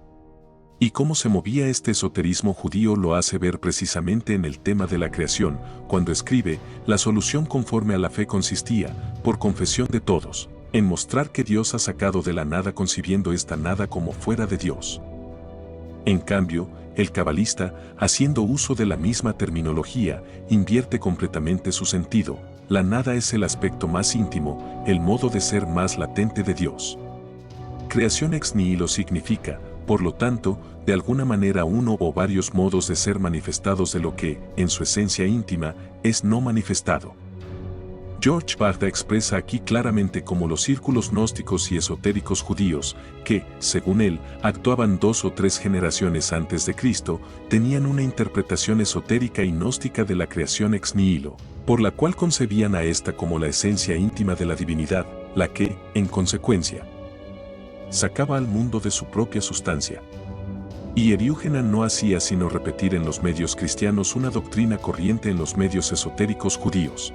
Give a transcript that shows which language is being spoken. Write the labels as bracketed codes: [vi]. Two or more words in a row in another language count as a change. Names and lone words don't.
[es] Y cómo se movía este esoterismo judío lo hace ver precisamente en el tema de la creación, cuando escribe, la solución conforme a la fe consistía, por confesión de todos, en mostrar que Dios ha sacado de la nada concibiendo esta nada como fuera de Dios. En cambio, el cabalista, haciendo uso de la misma terminología, invierte completamente su sentido. La nada es el aspecto más íntimo, el modo de ser más latente de Dios. Creación [la] ex nihilo [es] significa, por lo tanto, de alguna manera uno o varios modos de ser manifestados de lo que, en su esencia íntima, es no manifestado. George Barna expresa aquí claramente cómo los círculos gnósticos y esotéricos judíos, que, según él, actuaban 2 o 3 generaciones antes de Cristo, tenían una interpretación esotérica y gnóstica de la creación [la] ex nihilo, [es] por la cual concebían a esta como la esencia íntima de la divinidad, la que, en consecuencia, sacaba al mundo de su propia sustancia. Y Eriúgena no hacía sino repetir en los medios cristianos una doctrina corriente en los medios esotéricos judíos.